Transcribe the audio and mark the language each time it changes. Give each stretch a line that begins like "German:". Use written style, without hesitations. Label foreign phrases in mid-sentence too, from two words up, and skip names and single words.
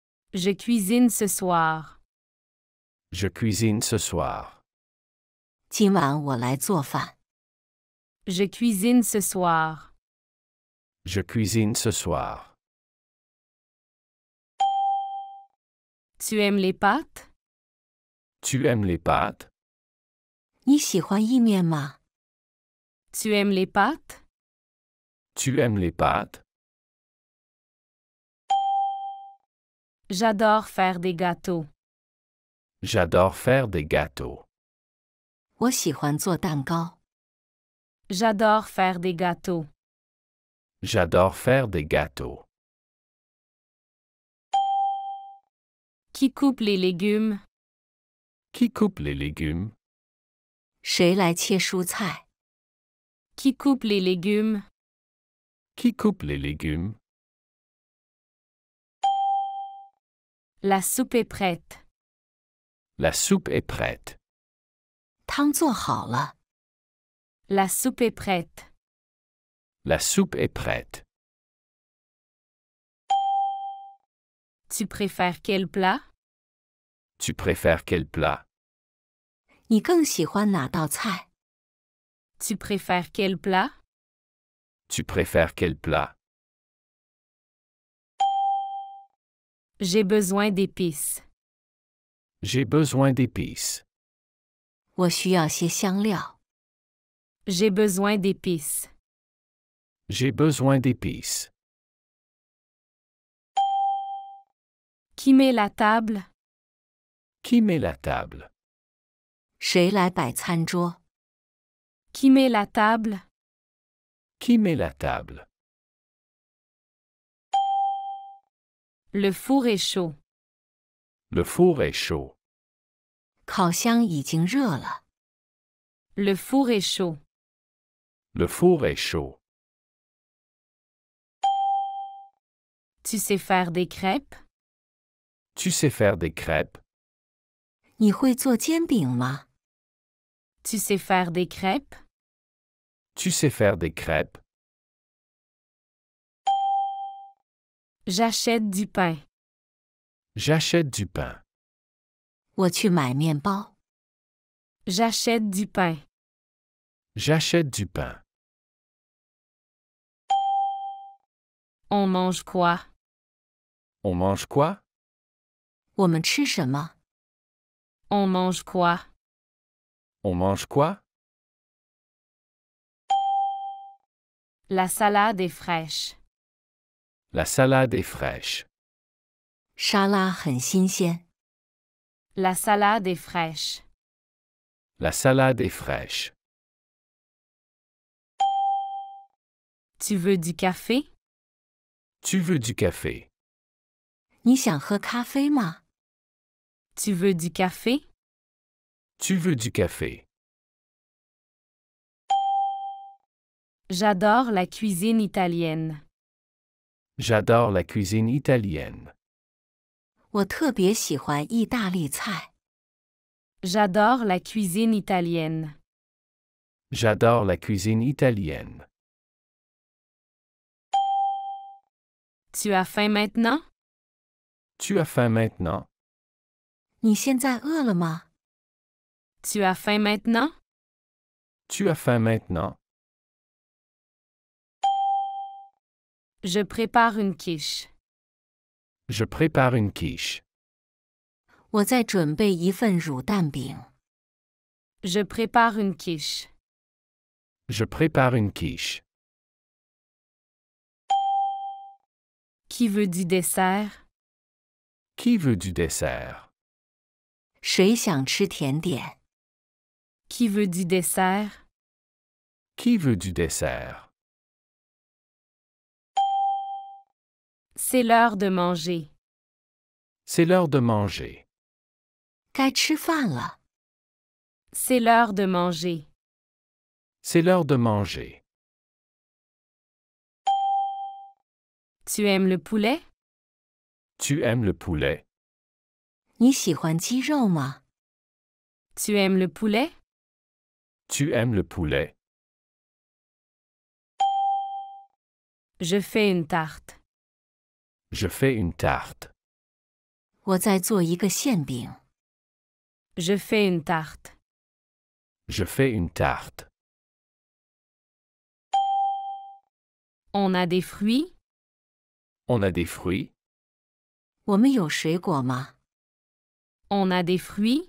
French: Je cuisine ce soir. Je cuisine ce soir.
Chinese: 今晚我来做饭。
French: Je cuisine ce soir. Je cuisine ce soir. Tu aimes les pâtes? Tu aimes les pâtes?
Chinese: 你喜欢意面吗？
French: Tu aimes les pâtes? Tu aimes les pâtes? J'adore faire des gâteaux. J'adore faire des gâteaux.
Chinese: 我喜欢做蛋糕。
French: J'adore faire des gâteaux. J'adore faire des gâteaux. Qui coupe les légumes? Qui coupe les légumes?
Chinese: 谁来切蔬菜？
French: Qui coupe les légumes? Qui coupe les légumes? La soupe est prête. La soupe est prête.
Chinese: 汤做好了。
French: La soupe est prête. La soupe est prête. Tu préfères quel plat? Tu préfères quel plat?
Chinese: 你更喜欢哪道菜？
French: Tu préfères quel plat? Tu préfères quel plat? J'ai besoin d'épices. J'ai besoin d'épices.
Chinese: 我需要些香料。
French: J'ai besoin d'épices. J'ai besoin d'épices. Qui met la table? Qui met la table?
Chinese: 谁来摆餐桌？
French: Qui met la table? Qui met la table? Le four est chaud. Le four est chaud.
Chinese: 烤箱已经热了。
French: Le four est chaud. Le four est chaud. Tu sais faire des crêpes? Tu sais faire des crêpes?
Chinese: 你会做煎饼吗？
French: Tu sais faire des crêpes? Tu sais faire des crêpes? J'achète du pain. J'achète du pain.
Chinese: 我去买面包。
French: J'achète du pain. J'achète du pain. On mange quoi? On mange quoi?
Chinese: 我们吃什么？
French: On mange quoi? On mange quoi? La salade est fraîche. La salade est fraîche.
Chinese: 沙拉很新鲜。
French: La salade est fraîche. La salade est fraîche. Tu veux du café? Tu veux du café?
Chinese: 你想喝咖啡吗？
French: Tu veux du café? Tu veux du café? J'adore la cuisine italienne. J'adore la cuisine italienne.
Chinese: 我特别喜欢意大利菜。
French: J'adore la cuisine italienne. J'adore la cuisine italienne. Tu as faim maintenant? Tu as faim maintenant?
Chinese: 你现在饿了吗？
French: Tu as faim maintenant? Tu as faim maintenant? Je prépare une quiche. Je prépare une quiche.
Chinese: 我在准备一份乳蛋饼。
French: Je prépare une quiche. Je prépare une quiche. Qui veut du dessert? Qui veut du dessert?
Chinese: 谁想吃甜点？
French: Qui veut du dessert? Qui veut du dessert? C'est l'heure de manger. C'est l'heure de manger.
Chinese: 该吃饭了。
French: C'est l'heure de manger. C'est l'heure de manger. Tu aimes le poulet? Tu aimes le poulet?
Chinese: 你喜欢鸡肉吗？
French: Tu aimes le poulet? Tu aimes le poulet? Je fais une tarte. Je fais une tarte.
Chinese: 我在做一个馅饼。
French: Je fais une tarte. Je fais une tarte. On a des fruits? On a des fruits?
Chinese: 我们有水果吗？
French: On a des fruits?